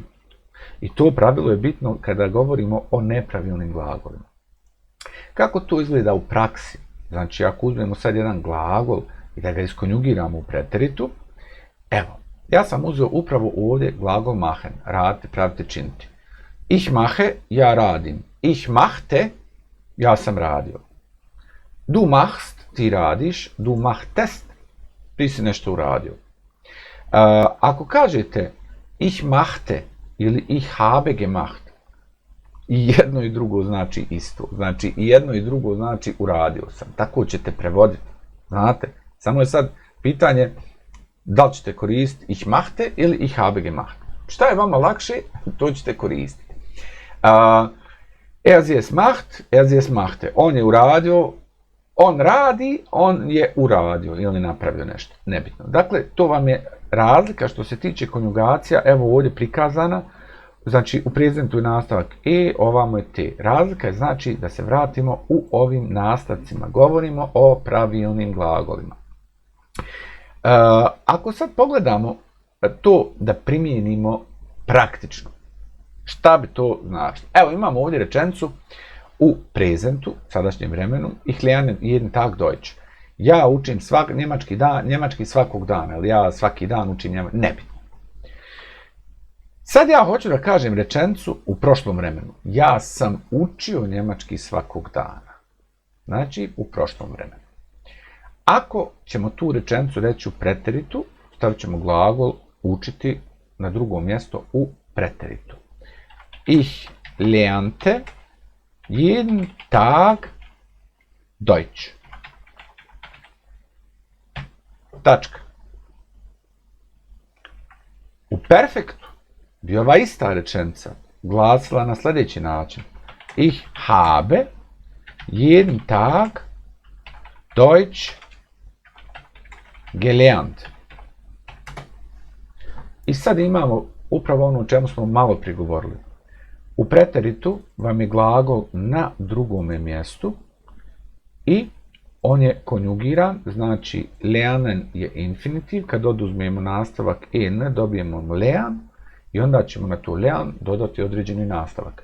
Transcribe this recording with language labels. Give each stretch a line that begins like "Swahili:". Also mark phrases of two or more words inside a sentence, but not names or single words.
Bosnian: I to pravilo je bitno kada govorimo o nepravilnim glagolima. Kako to izgleda u praksi? Znači, ako uzmemo sad jedan glagol i da ga iskonjugiramo u preteritu, evo, ja sam uzeo upravo ovdje glagol machen, raditi, praviti, činiti.
German: Ich mache,
Bosnian: ja radim.
German: Ich machte,
Bosnian: ja sam radio.
German: Du machst,
Bosnian: ti radiš.
German: Du machtest,
Bosnian: ti si nešto uradio. Ako kažete
German: ich machte
Bosnian: ili
German: ich habe gemacht,
Bosnian: i jedno i drugo znači isto. Znači, i jedno i drugo znači uradio sam. Tako ćete prevoditi. Znate, samo je sad pitanje da li ćete koristiti
German: ich machte
Bosnian: ili
German: ich habe gemacht.
Bosnian: Šta je vama lakše, to ćete koristiti.
German: Er sie es macht, er sie es machte.
Bosnian: On je uradio, on radi, on je uradio ili napravio nešto. Nebitno. Dakle, to vam je razlika što se tiče konjugacija, evo ovdje prikazana. Znači, u prezentu je nastavak ovamo je t. Razlika je znači da se vratimo u ovim nastavcima. Govorimo o pravilnim glagolima. Ako sad pogledamo to da primijenimo praktično. Šta bi to značilo? Evo imamo ovdje rečenicu u prezentu, sadašnjem vremenu,
German: ich lerne jeden Tag Deutsch.
Bosnian: Ja učim njemački svakog dana, ili ja svaki dan učim njemački, nebitno. Sad ja hoću da kažem rečenicu u prošlom vremenu. Ja sam učio njemački svakog dana. Znači, u prošlom vremenu. Ako ćemo tu rečenicu reći u preteritu, stavit ćemo glagol učiti na drugo mjesto u preteritu.
German: Ich lernte jeden Tag Deutsch.
Bosnian: Tačka. U perfektu bi ova ista rečenica glasila na sljedeći način.
German: Ich habe jeden Tag Deutsch gelernt.
Bosnian: I sad imamo upravo ono o čemu smo malo prigovorili. U preteritu vam je glagol na drugome mjestu i on je konjugiran, znači lernen je infinitiv, kad oduzmemo nastavak en dobijemo lern i onda ćemo na to lern dodati određeni nastavak.